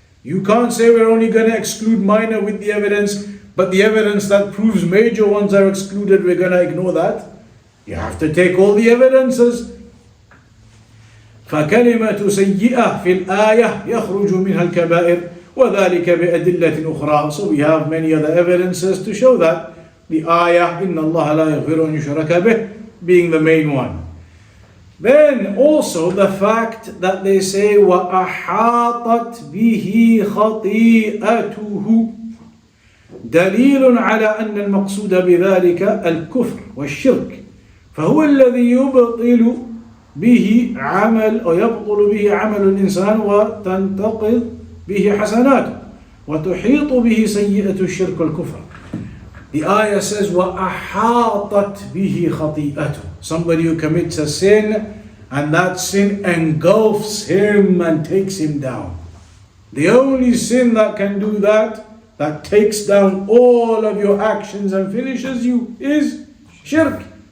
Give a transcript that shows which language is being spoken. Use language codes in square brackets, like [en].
[en] You can't say we're only going to exclude minor with the evidence, but the evidence that proves major ones are excluded, we're going to ignore that. You have to take all the evidences. [ar] فَكَلِمَةُ سَيِّئَةٍ فِي الْآيَةِ يَخْرُجُ مِنْهَا الْكَبَائِرِ وَذَلِكَ بِأَدِلَّةٍ أُخْرَى. [en] So we have many other evidences to show that. The ayah, [ar] إِنَّ اللَّهَ لَا يَغْفِرُ أَنْ يُشْرَكَ بِهِ, [en] being the main one. Then also the fact that they say [ar] وَأَحَاطَتْ بِهِ خَطِيئَتُهُ دليل على أن المقصود بذلك الكفر والشرك، فهو الذي يبطل به عمل أو يبطل به عمل الإنسان وتنتقل به حسناته وتحيط به سيئة الشرك والكفر. [en] The ayah says [ar] وَأَحَاطَتْ بِهِ خَطِيئَتُهُ. [en] Somebody who commits a sin and that sin engulfs him and takes him down. The only sin that can do that takes down all of your actions and finishes you, is shirk.